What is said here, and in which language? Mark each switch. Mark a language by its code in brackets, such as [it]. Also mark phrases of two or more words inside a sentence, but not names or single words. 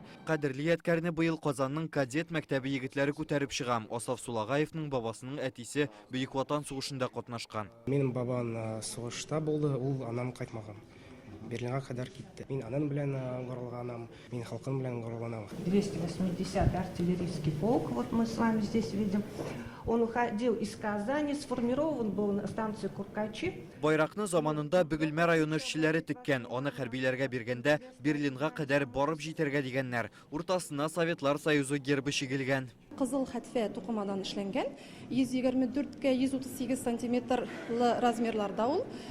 [tt] Кадерле ядкәрне быел Казанның кадет мәктәбе егетләре күтәреп чыгам. Асаф Сулагаевның бабасының әтисе Бөек Ватан сугышында катнашкан. Минем бабам сугышта булды, ул анам кайтмаган. Берлинга кадәр китте. Мин анан белән горурланам, мин халкым белән горурланам. [ru] 280-й артиллерийский полк, вот мы с вами здесь видим. Он уходил из Казани, сформирован был на станции Куркачи. [tt] Байракны заманында Бөгелмә районы эшчеләре теккән, аны хәрбиләргә биргәндә Берлинга кадәр барып җитәргә дигәннәр. Уртасына Советлар Союзы гербы чигелгән. Кызыл хәтфә тукымадан эшләнгән, 124-кә 138 сантиметрлы размерларда ул.